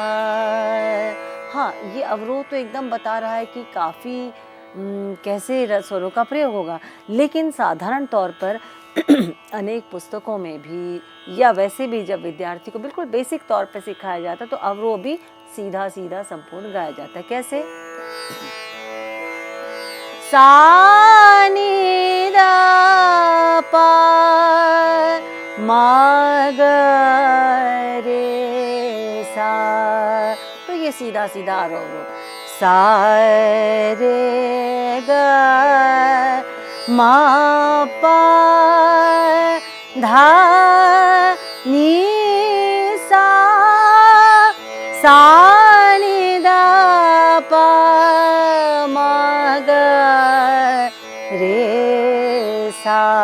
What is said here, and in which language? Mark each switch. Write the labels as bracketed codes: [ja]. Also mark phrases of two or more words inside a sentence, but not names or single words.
[hi] हाँ, ये अवरोह तो एकदम बता रहा है कि काफ़ी कैसे स्वरों का प्रयोग होगा, लेकिन साधारण तौर पर अनेक पुस्तकों में भी या वैसे भी जब विद्यार्थी को बिल्कुल बेसिक तौर पर सिखाया जाता है तो अवरोह भी सीधा सीधा संपूर्ण गाया जाता है। कैसे? सा नि दा पा मा ग रे सा, तो ये सीधा सीधा आरोह अवरोह। सा रे ग मा पा धा नी सा नि दा पा मा ग रे सा।